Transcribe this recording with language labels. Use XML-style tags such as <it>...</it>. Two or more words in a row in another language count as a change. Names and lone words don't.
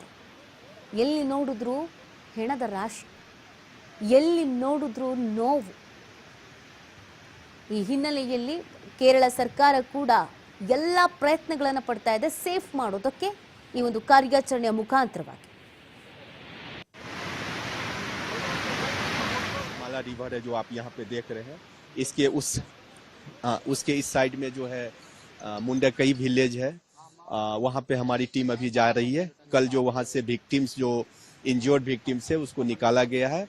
<kn>ಎಲ್ಲಿ ನೋಡಿದ್ರೂ ಹೆಣದ ರಾಶಿ, ಎಲ್ಲಿ ನೋಡಿದ್ರೂ ನೋವು. ಈ ಹಿನ್ನೆಲೆಯಲ್ಲಿ ಕೇರಳ ಸರ್ಕಾರ ಕೂಡ ಎಲ್ಲ ಪ್ರಯತ್ನಗಳನ್ನು ಪಡ್ತಾ ಇದೆ ಸೇಫ್ ಮಾಡೋದಕ್ಕೆ ಈ ಒಂದು ಕಾರ್ಯಾಚರಣೆಯ ಮುಖಾಂತರವಾಗಿ.</kn> <hi>माला रिवर है जो आप यहाँ पे देख रहे हैं, उसके इस साइड में जो है मुंडकई विलेज है, वहाँ पे हमारी टीम अभी जा रही है. कल जो वहाँ से विक्टिम्स, जो</hi> <en>injured victims</en> <hi>है, उसको निकाला गया है.</hi>